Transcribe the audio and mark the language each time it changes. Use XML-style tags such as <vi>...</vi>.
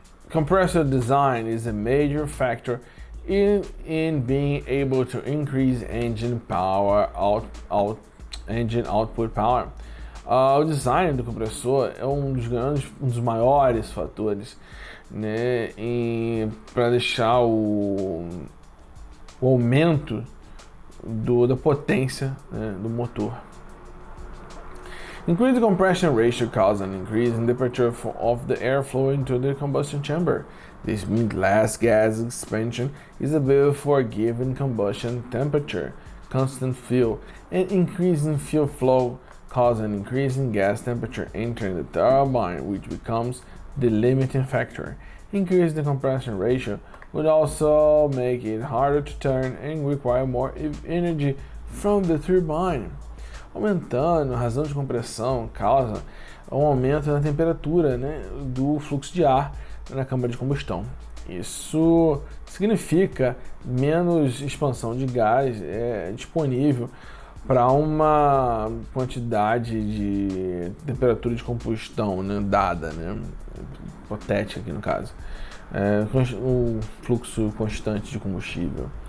<en>Compressor design is a major factor in being able to increase engine power engine output power.</en> <pt>O design do compressor é um dos maiores fatores, né, para deixar o aumento da potência, né, do motor.</pt> <en>Increased compression ratio causes an increase in the temperature of the air flow into the combustion chamber. This means less gas expansion is available for a given combustion temperature, constant fuel, and increasing fuel flow cause an increase in gas temperature entering the turbine, which becomes the limiting factor. Increase the compression ratio would also make it harder to turn and require more energy from the turbine.</en> <pt>Aumentando a razão de compressão causa um aumento na temperatura, né, do fluxo de ar na câmara de combustão. Isso significa menos expansão de gás disponível para uma quantidade de temperatura de combustão, né, dada, né, hipotética aqui no caso, o fluxo constante de combustível.</pt>